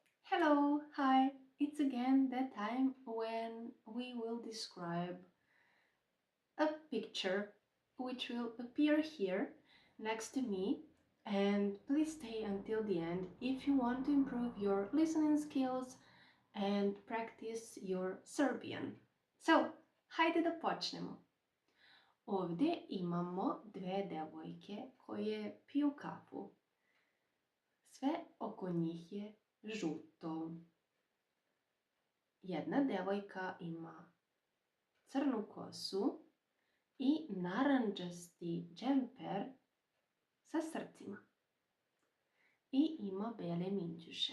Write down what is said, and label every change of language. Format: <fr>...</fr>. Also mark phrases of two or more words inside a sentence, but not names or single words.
<en>Hello, hi, it's again that time when we will describe a picture which will appear here next to me, and please stay until the end if you want to improve your listening skills and practice your Serbian. So,</en> <sr>hajde da počnemo. Ovdje imamo dve devojke koje piju kafu. Sve oko njih je žuto. Jedna devojka ima crnu kosu i narandžasti džemper sa srcima i ima bele minđuše.</sr>